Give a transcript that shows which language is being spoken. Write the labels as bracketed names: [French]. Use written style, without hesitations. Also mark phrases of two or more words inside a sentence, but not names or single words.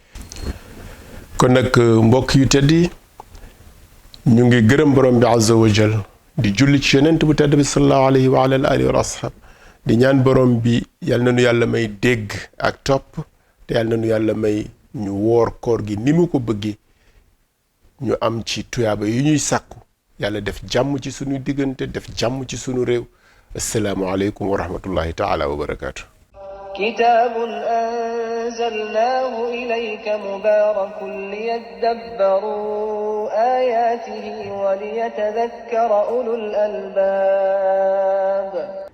[Wolof] kon nag mbokk yu tedd yi ñu ngi gërëm borom bi [Arabic] عز وجل [Wolof] di julli ci yonent bu tedd bi [Arabic] صلى الله عليه وعلى آله وأصحابه [Wolof] di ñaan borom bi yal na nu yàlla may dégg ak topp te yal na nu yàlla may ñu woor koor gi ni mu ko bëggee ñu am ci tuyaaba yi ñuy sàkku yàlla def jàmm ci sunu diggante def jàmm ci sunu réew [Arabic] السلام عليكم ورحمة الله تعالى وبركاته كتاب أنزلناه إليك مبارك ليدبروا آياته وليتذكر أولو الألباب